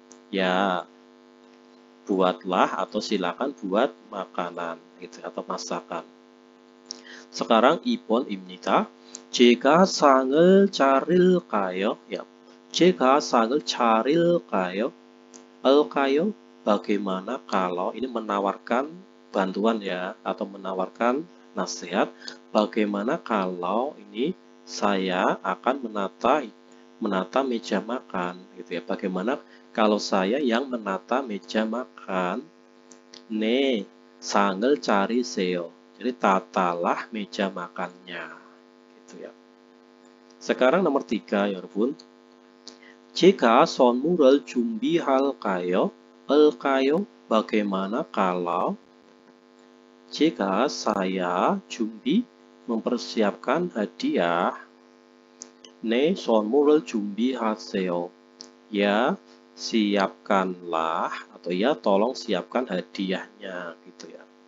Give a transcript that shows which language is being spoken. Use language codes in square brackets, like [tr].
[id] Ya, buatlah atau silakan buat makanan gitu atau masakan. Sekarang [ko] 2번입니다. 제가 상을 차릴까요? Ya, 제가 상을 차릴까요? [id] 알까요? Bagaimana kalau, ini menawarkan bantuan ya, atau menawarkan nasihat. Bagaimana kalau ini saya akan menata meja makan gitu ya. Bagaimana kalau saya yang menata meja makan? [ko] 네, 상을 차리세요. [id] Jadi tatalah meja makannya gitu ya. Sekarang nomor 3 ya, 여러분. jika [ko] 선물을 준비할까요? 할까요? [id] Bagaimana kalau, jika saya mempersiapkan hadiah, [ko] 네, 선물을 준비하세요. [id] Ya, siapkanlah atau ya tolong siapkan hadiahnya gitu ya.